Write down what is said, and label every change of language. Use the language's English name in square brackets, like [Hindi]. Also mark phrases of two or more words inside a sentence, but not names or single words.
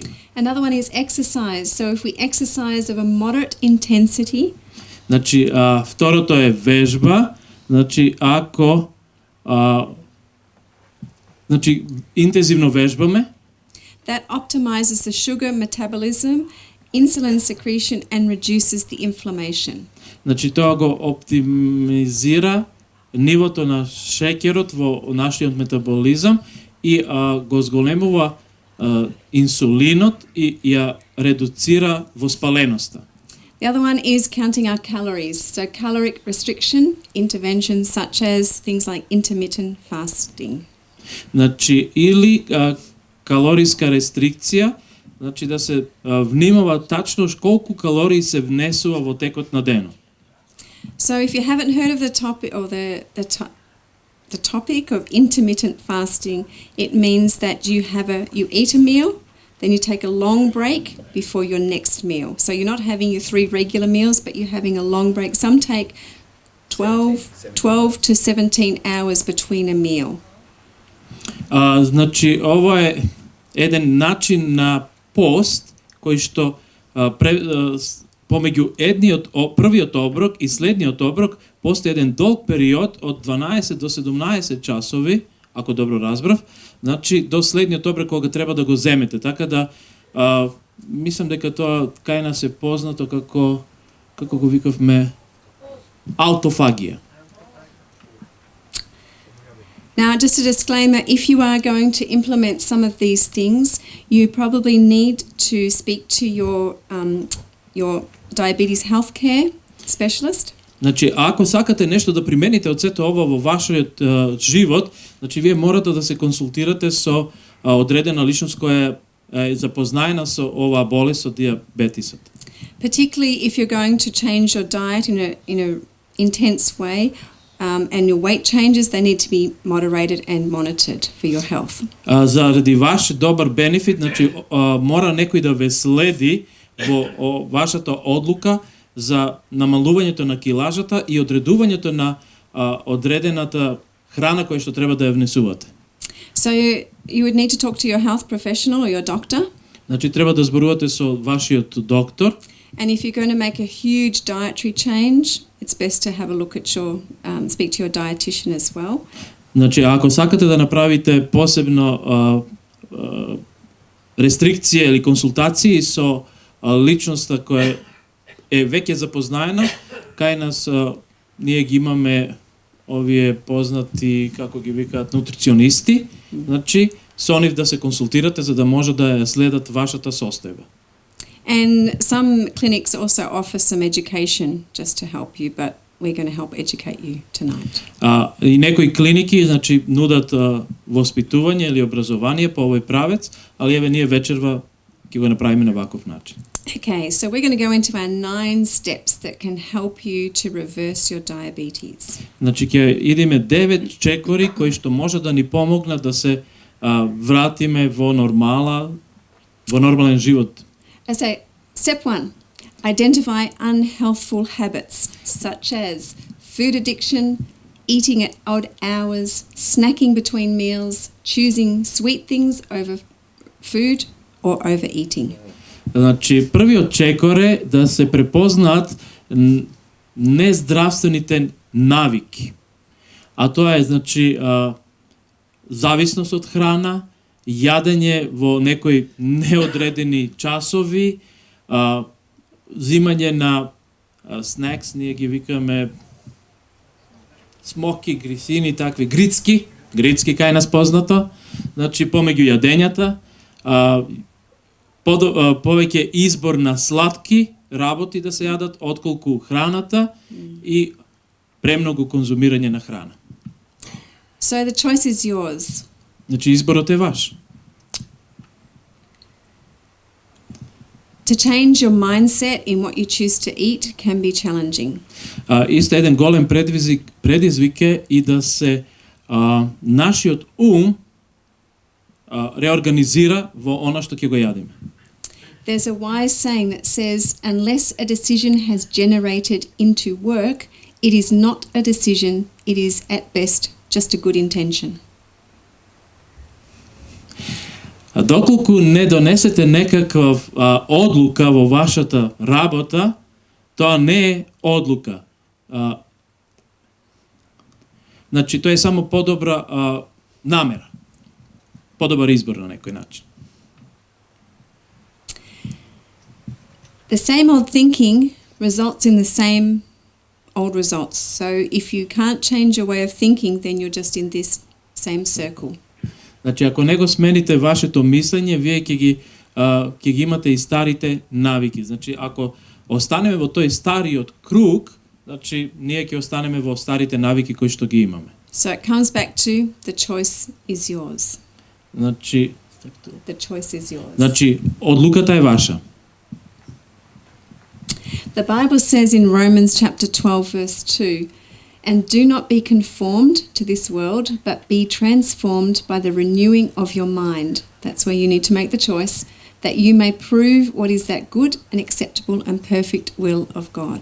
[English] Another one is exercise. So if we exercise of a moderate intensity, [Macedonian] значи, второто е вежба. Значи, ако значи, интензивно вежбаме, [English] that optimizes the sugar metabolism, insulin secretion and reduces the inflammation. [Macedonian] Значи, тоа го оптимизира нивото на шеќерот во нашиот метаболизам и го зголемува инсулинот и ја редуцира воспаленоста. [English] The other one is counting our calories. So caloric restriction interventions such as things like intermittent fasting. [Macedonian] Значи, или калориска рестрикција, значи да се внимава тачно колку калории се внесува во текот на денот. [English] So if you haven't heard of the topic or the topic of intermittent fasting, it means that you eat a meal, then you take a long break before your next meal. So you're not having your 3 regular meals, but you're having a long break. Some take 12 to 17 hours between a meal. [Macedonian] Значи, ова е еден начин на пост кој што помеѓу првиот оброк и следниот оброк постои еден долг период од 12 до 17 часови, ако добро разбрав, значи до следниот оброк кога треба да го земете. Така да мислам дека тоа кај нас е познато како го викавме аутофагија. [English] Now, just a disclaimer, if you are going to implement some of these things, you probably need to speak to your diabetes healthcare specialist. [Macedonian] Значи, ако сакате нешто да примените од сето ова во вашиот живот, значи вие морате да се консултирате со одредена личност која е запознаена со оваа болест, со дијабетисот. [English] Particularly if you're going to change your diet in a intense way, and your weight changes, they need to be moderated and monitored for your health. [Macedonian] Заради ваш добар бенефит, значи мора некој да ве следи во вашата одлука за намалувањето на килажата и одредувањето на одредената храна која што треба да ја внесувате. [English] So you would need to talk to your health professional or your doctor. [Macedonian] Значи треба да зборувате со вашиот доктор. [English] And if you're going to make a huge dietary change, it's best to have a look at your speak to your dietitian as well. [Macedonian] Значи ако сакате да направите посебно рестрикција или консултации со личноста која е веќе запознаена, кај нас ние ги имаме овие познати, како ги викаат, нутриционисти, значи со нив да се консултирате за да може да ја следат вашата состојба. [English] And some clinics also offer some education just to help you, but we're going to help educate you tonight. [Macedonian] И некои клиники, значи, нудат воспитување или образование по овој правец, али еве ние вечерва ќе го направиме на ваков начин. [English] Okay, so we're going to go into our 9 steps that can help you to reverse your diabetes. [Macedonian] Значи ќе идеме 9 чекори кои што може да ни помогнат да се вратиме во нормален живот. [English] So, step 1, identify unhealthful habits such as food addiction, eating at odd hours, snacking between meals, choosing sweet things over food or overeating. [Macedonian] Значи, првиот чекор е да се препознаат нездравствените навики. А тоа е, значи, зависност од храна, јадење во некои неодредени часови, зимање на снекс, ние ги викаме смоки, грисини, такви грицки кај нас познато, значи помеѓу јадењата, повеќе избор на сладки работи да се јадат отколку храната и премногу конзумирање на храна. [English] So the choice is yours. [Macedonian] Значи изборот е ваш. [English] To change your mindset in what you choose to eat can be challenging. [Macedonian] Исто еден голем предизвик е и да се нашиот реорганизира во она што ќе го јадиме. There's a wise saying that says, unless a decision has generated into work, it is not a decision, it is at best just a good intention. Доколку не донесете некаква одлука во вашата работа, тоа не е одлука. Значи, тоа е само подобра намера. Подобар избор на некој начин. [English] The same old thinking results in the same old results. So if you can't change your way of thinking, then you're just in this same circle. [Macedonian] Значи, ако не го смените вашето мислење, вие ќе ги имате и старите навики. Значи, ако останеме во тој стариот круг, значи, ние ќе останеме во старите навики кои што ги имаме. [English] So it comes back to the choice is yours. [Macedonian] Значи, [English] The choice is yours. [Macedonian] Значи, одлуката е ваша. [English] The Bible says in Romans chapter 12 verse 2, and do not be conformed to this world, but be transformed by the renewing of your mind. That's where you need to make the choice, that you may prove what is that good and acceptable and perfect will of God.